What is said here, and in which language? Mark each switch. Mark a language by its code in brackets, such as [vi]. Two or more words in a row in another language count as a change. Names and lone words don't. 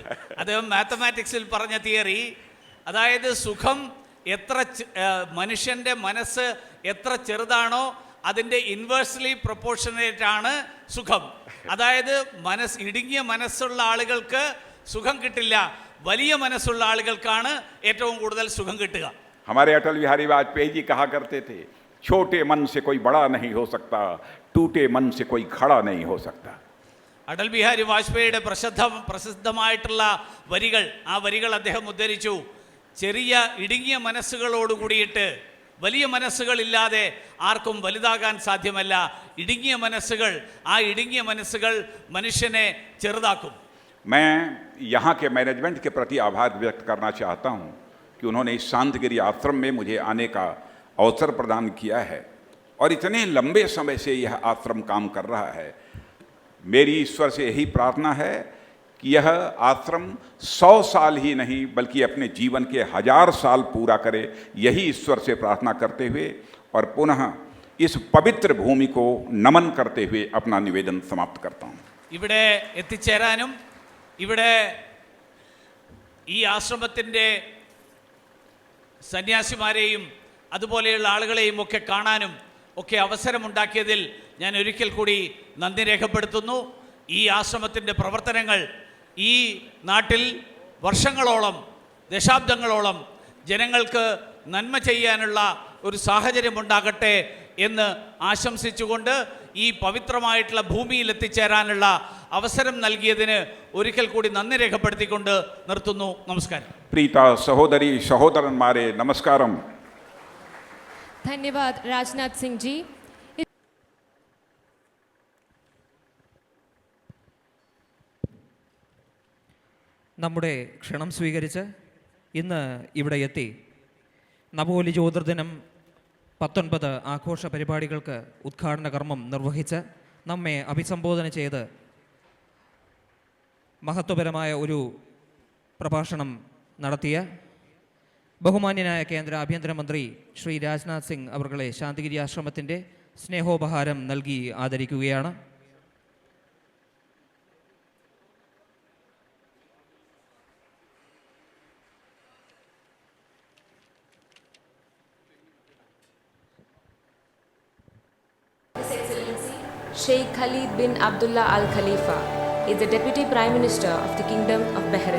[ml] അദ്ദേഹം മാത്തമാറ്റിക്സിൽ പറഞ്ഞ തിയറി, അതായത് സുഖം മനുഷ്യൻ്റെ മനസ്സ് എത്ര ചെറുതാണോ അതിൻ്റെ [en] inversely proportionate [ml] ആണ് സുഖം. അതായത് ഇടുങ്ങിയ മനസ്സുള്ള ആളുകൾക്ക് സുഖം കിട്ടില്ല, വലിയ മനസ്സുള്ള ആളുകൾക്കാണ് ഏറ്റവും കൂടുതൽ സുഖം കിട്ടുക. [hi] हमारे अटल बिहारी वाजपेयी जी कहा करते थे, छोटे मन से कोई बड़ा नहीं हो सकता, टूटे मन से कोई खड़ा नहीं हो सकता. [ml] അടൽ ബിഹാരി വാജ്പേയിയുടെ പ്രസിദ്ധമായിട്ടുള്ള ആ വരികൾ അദ്ദേഹം ഉദ്ധരിച്ചു. ചെറിയ ഇടുങ്ങിയ മനസ്സുകളോട് കൂടിയിട്ട് വലിയ മനസ്സുകളില്ലാതെ ആർക്കും വലുതാകാൻ സാധ്യമല്ല. ഇടുങ്ങിയ മനസ്സുകൾ മനുഷ്യനെ ചെറുതാക്കും. [hi] मैं यहाँ के मैनेजमेंट के प्रति आभार व्यक्त करना चाहता हूँ कि उन्होंने इस शांतगिरी आश्रम में मुझे आने का अवसर प्रदान किया है और इतने लंबे समय से यह आश्रम काम कर रहा है. मेरी ईश्वर से यही प्रार्थना है कि यह आश्रम 100 साल ही नहीं बल्कि अपने जीवन के 1000 साल पूरा करे. यही ईश्वर से प्रार्थना करते हुए और पुनः इस पवित्र भूमि को नमन करते हुए अपना निवेदन समाप्त करता हूँ. [ml] ഇവിടെ എത്തിച്ചേരാനും ഇവിടെ ഈ ആശ്രമത്തിൻ്റെ സന്യാസിമാരെയും അതുപോലെയുള്ള ആളുകളെയും ഒക്കെ കാണാനും ഒക്കെ അവസരമുണ്ടാക്കിയതിൽ ഞാൻ ഒരിക്കൽ കൂടി നന്ദി രേഖപ്പെടുത്തുന്നു. ഈ ആശ്രമത്തിൻ്റെ പ്രവർത്തനങ്ങൾ ഈ നാട്ടിൽ വർഷങ്ങളോളം, ദശാബ്ദങ്ങളോളം ജനങ്ങൾക്ക് നന്മ ചെയ്യാനുള്ള ഒരു സാഹചര്യമുണ്ടാകട്ടെ എന്ന് ആശംസിച്ചുകൊണ്ട് ഈ പവിത്രമായിട്ടുള്ള ഭൂമിയിൽ എത്തിച്ചേരാനുള്ള അവസരം നൽകിയതിന് ഒരിക്കൽ കൂടി നന്ദി രേഖപ്പെടുത്തിക്കൊണ്ട് നിർത്തുന്നു. നമസ്കാരം. പ്രിയ സഹോദരി സഹോദരന്മാരെ നമസ്കാരം. [hi] धन्यवाद राजनाथ सिंह जी. [ml] നമ്മുടെ ക്ഷണം സ്വീകരിച്ച് ഇന്ന് ഇവിടെ എത്തി നവോലി ജ്യോതിർദിനം 19 ആഘോഷ പരിപാടികൾക്ക് ഉദ്ഘാടന കർമ്മം നിർവഹിച്ച് നമ്മെ അഭിസംബോധന ചെയ്ത് മഹത്വപരമായ ഒരു പ്രഭാഷണം നടത്തിയ ബഹുമാന്യനായ കേന്ദ്ര ആഭ്യന്തരമന്ത്രി ശ്രീ രാജ്നാഥ് സിംഗ് അവർകളെ ശാന്തിഗിരി ആശ്രമത്തിൻ്റെ സ്നേഹോപഹാരം നൽകി ആദരിക്കുകയാണ്. [en] Sheikh Khalid bin Abdullah Al Khalifa is the Deputy Prime Minister of the Kingdom of Bahrain.